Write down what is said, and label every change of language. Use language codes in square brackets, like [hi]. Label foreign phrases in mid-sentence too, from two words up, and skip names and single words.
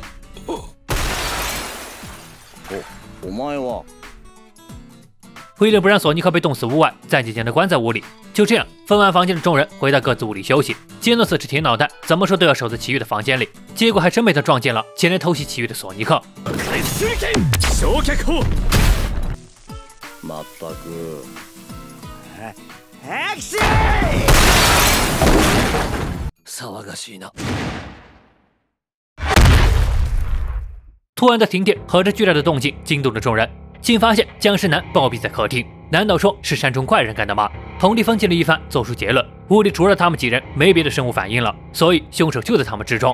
[ja] お前は？ [zh] 为了不让索尼克被冻死屋外，暂且将他关在屋里。就这样，分完房间的众人回到各自屋里休息。杰诺斯是铁脑袋，怎么说都要守在奇遇的房间里。结果还真被他撞见了前来偷袭奇遇的索尼克。 [ja] まったく。アクショ騒がしいな。 [zh] 突然的停电和这巨大的动静惊动了众人，竟发现僵尸男暴毙在客厅。难道说是山中怪人干的吗？童力分析了一番，做出结论：屋里除了他们几人，没别的生物反应了，所以凶手就在他们之中。